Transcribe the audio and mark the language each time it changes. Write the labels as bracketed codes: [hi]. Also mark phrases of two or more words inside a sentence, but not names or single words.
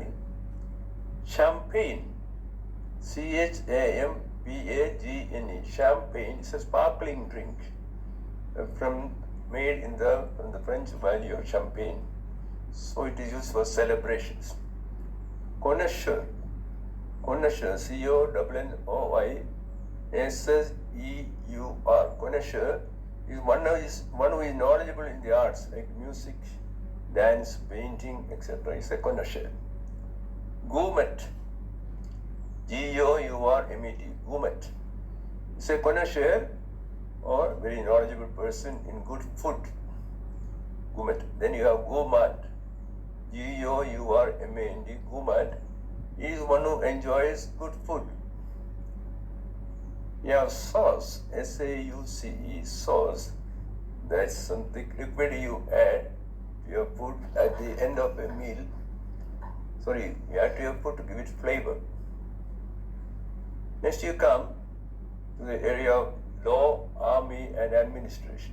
[en] Champagne. C-H-A-M-P-A-G-N-E. Champagne is a sparkling drink from the French value of champagne. So it is used for celebrations. Connoisseur. Connoisseur. C-O-N-N-O-I-S-S-E-U-R. Connoisseur is one who is knowledgeable in the arts like music, dance, painting, etc. It's a connoisseur. Gourmet. G-O-U-R-M-E-T. Gourmet. It's a connoisseur or very knowledgeable person in good food. Gourmet. Then you have gourmand. G-O-U-R-M-A-N-D. Gourmand is one who enjoys good food. You have sauce. S-A-U-C-E. Sauce. That's something liquid you add to your food at the end of a meal. Sorry, you add to your food to give it flavor. Next you come to the area of law, army and administration.